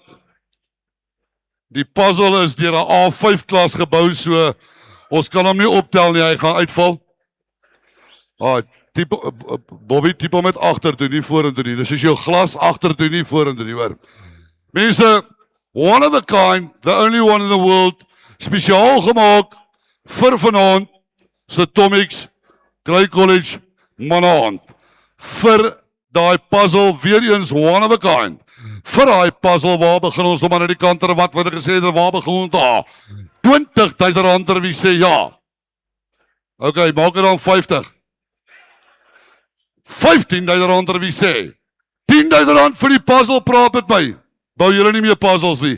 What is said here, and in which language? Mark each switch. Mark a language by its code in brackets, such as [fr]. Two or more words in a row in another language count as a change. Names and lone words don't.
[af] Die puzzle is deur 'n A5 klas gebou, so ons kan hom nie optel nie, hy gaan uitval. Bobby, typ hom met agtertoe, nie vorentoe nie. Dis is jou glas agtertoe, nie vorentoe nie, hoor. Mense, [en] one of a kind, the only one in the world, [af] spesiaal gemaak vir vanaand se Tommy's Grey College manne aand. Vir daai puzzle, weer eens [en] one of a kind. [af] Vir daai puzzle, waar begin ons om aan die kant ter wat ek gesê het, waar begin ons daar? R20,000 ter wie sê ja. Ok, maak dit dan 50. R15,000 ter wie sê. R10,000 vir die puzzle, praat met my. Bou julle nie meer puzzles nie.